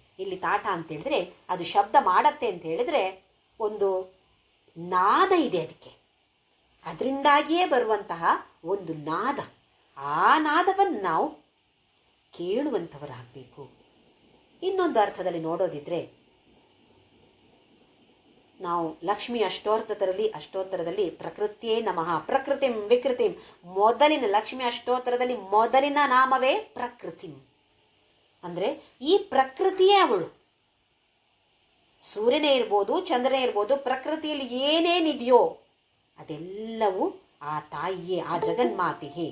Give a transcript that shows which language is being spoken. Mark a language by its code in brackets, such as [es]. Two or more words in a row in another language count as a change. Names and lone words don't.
[kn] ಇಲ್ಲಿ ತಾಟ ಅಂತ ಹೇಳಿದ್ರೆ ಅದು ಶಬ್ದ ಮಾಡತ್ತೆ ಅಂತ ಹೇಳಿದರೆ ಒಂದು ನಾದ ಇದೆ ಅದಕ್ಕೆ, ಅದರಿಂದಾಗಿಯೇ ಬರುವಂತಹ ಒಂದು ನಾದ. ಆ ನಾದವನ್ನು ನಾವು ಕೇಳುವಂಥವರಾಗಬೇಕು. ಇನ್ನೊಂದು ಅರ್ಥದಲ್ಲಿ ನೋಡೋದಿದ್ರೆ, ನಾವು ಲಕ್ಷ್ಮಿ ಅಷ್ಟೋತ್ತರದಲ್ಲಿ [sa] ಪ್ರಕೃತಿಯೇ ನಮಃ ಪ್ರಕೃತಿಂ ವಿಕೃತಿಂ, [kn] ಮೊದಲಿನ ಲಕ್ಷ್ಮಿ ಅಷ್ಟೋತ್ತರದಲ್ಲಿ ಮೊದಲಿನ ನಾಮವೇ ಪ್ರಕೃತಿಂ. ಅಂದರೆ ಈ ಪ್ರಕೃತಿಯೇ ಅವಳು. ಸೂರ್ಯನೇ ಇರ್ಬೋದು, ಚಂದ್ರನೇ ಇರ್ಬೋದು, ಪ್ರಕೃತಿಯಲ್ಲಿ ಏನೇನಿದೆಯೋ ಅದೆಲ್ಲವೂ ಆ ತಾಯಿಯೇ, ಆ ಜಗನ್ಮಾತೆಯೇ.